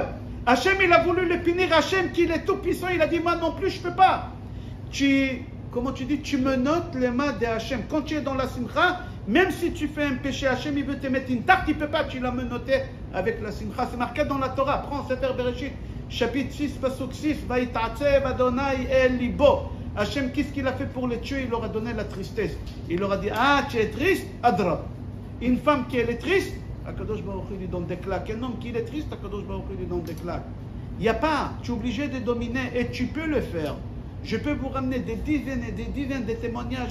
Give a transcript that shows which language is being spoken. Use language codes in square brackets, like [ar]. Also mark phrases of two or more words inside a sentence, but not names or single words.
[fr] Hachem, il a voulu les punir. Hachem, qui est tout puissant, il a dit, moi non plus, je ne peux pas. Comment tu dis? Tu me notes les mains de Hachem. Quand tu es dans la simcha, même si tu fais un péché, Hachem, il veut te mettre une tarte, il ne peut pas, tu l'as menotté avec la simcha. C'est marqué dans la Torah. Prends Sefer Bereshit, chapitre 6, pasuk 6. [he] ויתעצב אדוני אל ליבו. [fr] Hachem, qu'est-ce qu'il a fait pour les tuer? Il leur a donné la tristesse. Il leur a dit, ah, tu es triste? Adra. Une femme qui est triste, [he] הקדוש ברוך הוא [fr] lui donne des claques. Un homme qui est triste, [he] הקדוש ברוך הוא [fr] lui donne des claques. Il n'y a pas, tu es obligé de dominer et tu peux le faire. Je peux vous ramener des dizaines et des dizaines de témoignages.